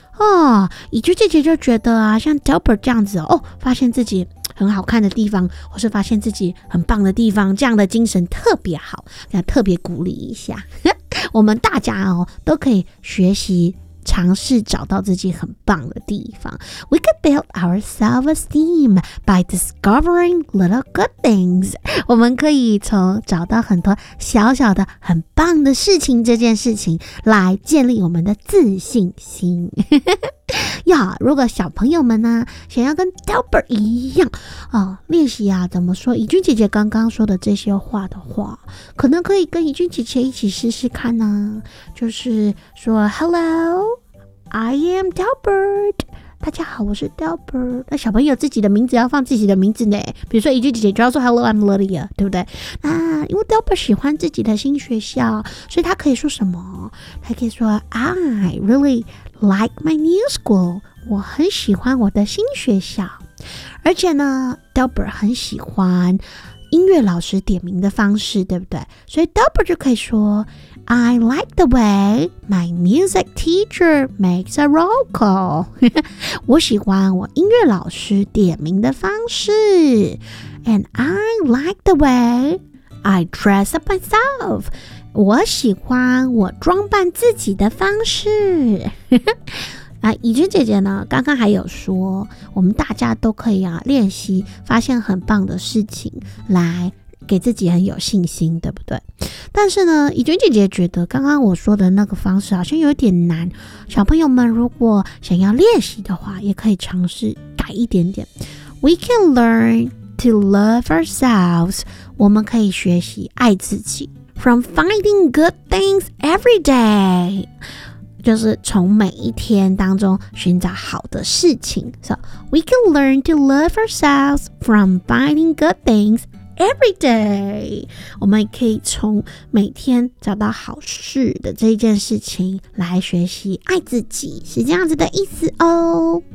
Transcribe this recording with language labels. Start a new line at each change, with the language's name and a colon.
Chinese: 哦，怡君姐姐就觉得啊，像 Delbert 这样子哦，发现自己很好看的地方，或是发现自己很棒的地方，这样的精神特别好，要特别鼓励一下。我们大家哦，都可以学习尝试找到自己很棒的地方。
English: We can build our self-esteem by discovering little good things.
Chinese: 我们可以从找到很多小小的很棒的事情这件事情来建立我们的自信心。呀，如果小朋友们呢想要跟 Delbert 一样啊，练习啊，怎么说怡君姐姐刚刚说的这些话的话，可能可以跟怡君姐姐一起试试看呢、啊。就是说
English: ，Hello, I am Delbert。
Chinese: 大家好，我是 Delbert。那小朋友自己的名字要放自己的名字呢，比如说怡君姐姐就要说
English: Hello, I'm Lydia，
Chinese: 对不对？那因为 Delbert 喜欢自己的新学校，所以他可以说什么？他可以说
English: I really。Like my new school，
Chinese: 我很喜欢我的新学校。而且呢 ，Delbert 很喜欢音乐老师点名的方式，对不对？所以 Delbert 就可以说
English: ，I like the way my music teacher makes a roll call 。
Chinese: 我喜欢我音乐老师点名的方式 ，
English: and I like the way I dress up myself。
Chinese: 我喜欢我装扮自己的方式。啊，怡君姐姐呢刚刚还有说，我们大家都可以啊练习发现很棒的事情来给自己很有信心，对不对？但是呢，怡君姐姐觉得刚刚我说的那个方式好像有点难，小朋友们如果想要练习的话也可以尝试改一点点。
English: We can learn to love ourselves，
Chinese: 我们可以学习爱自己。
English: From finding good things every day，
Chinese: 就是从每一天当中寻找好的事情。
English: So we can learn to love ourselves from finding good things every day，
Chinese: 我们可以从每天找到好事的这件事情来学习爱自己，是这样子的意思哦。